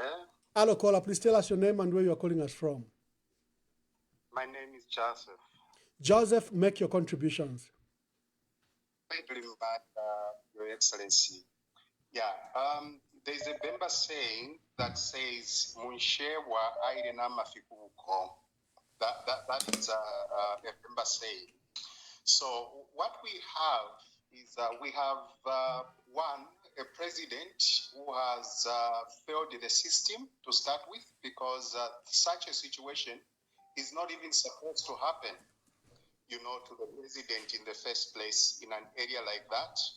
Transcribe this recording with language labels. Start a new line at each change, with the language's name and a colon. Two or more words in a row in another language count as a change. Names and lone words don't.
English: Hello, caller. Please tell us your name and where you're calling us from. My name is Joseph. Joseph, make your contributions. Thank you, Your Excellency. Yeah, there's a Bemba saying that says,
Bemba: Munshewa airena mafikuko.
English: That is a Bemba saying. So what we have is we have one, a president who has failed the system to start with, because such a situation is not even supposed to happen, to the president in the first place in an area like that.